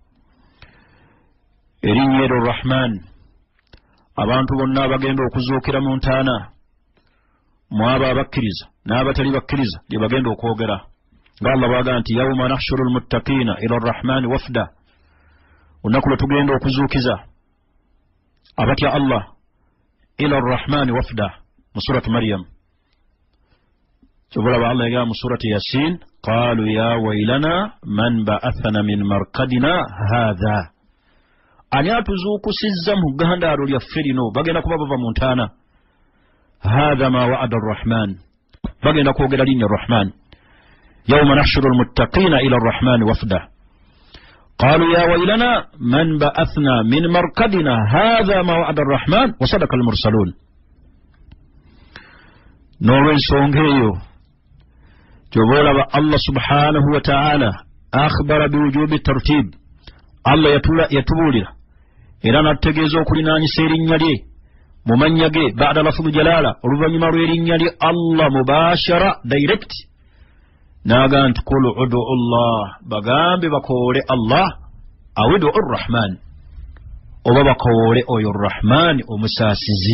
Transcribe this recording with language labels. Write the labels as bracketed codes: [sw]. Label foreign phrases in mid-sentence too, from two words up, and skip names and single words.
[lg] Erinnya eryo rahman, abantu bonna abagenda okuzuukira mu ntaana mu abo abakkiriza n'abatali bakkiriza lye bagenda okwogera. Nga Allah bw'agamba nti [ar] يوم نحشر المتقين إلى الرحمن وفدا, [lg] olunaku lwe tugenda okuzuukiza abatya Allah [ar] إلى الرحمن وفدا, [lg] mu surati Maryam. Kyobulaba Allah yagamba mu surati Yasin, [ar] قالوا يا ويلنا من بعثنا من مرقدنا هذا, [lg] ani atuzuukusizza mu ggandaalo lyaffe lino. Bagenda kuba bava mu ntaana. [ar] هذا ما وعد الرحمن, [lg] bagenda kwogera linnya arrahman. [ar] يوم نحشر المتقين إلى الرحمن وفدا قالوا يا ويلنا من بعثنا من مرقدنا هذا ما وعد الرحمن وصدق المرسلون. [lg] N'olwensonga eyo gyoboolaba Allah [ar] سبحانه وتعالى أخبر بوجوب ترتيب, [lg] Allah yatubuulira era n'atutegeeza okulinaanyisa erinnya lye mu mannya ge [ar] بعد لفظ الجلالة, [lg] oluvannyuma lw'erinnya lye Allah mubashara direct. N'agamba nti [ar] قل ادعوا الله, [lg] bagambe bakoole Allah [ar] أو ادعوا الرحمن, [lg] oba bakoole oyo arrahman omusaasizi.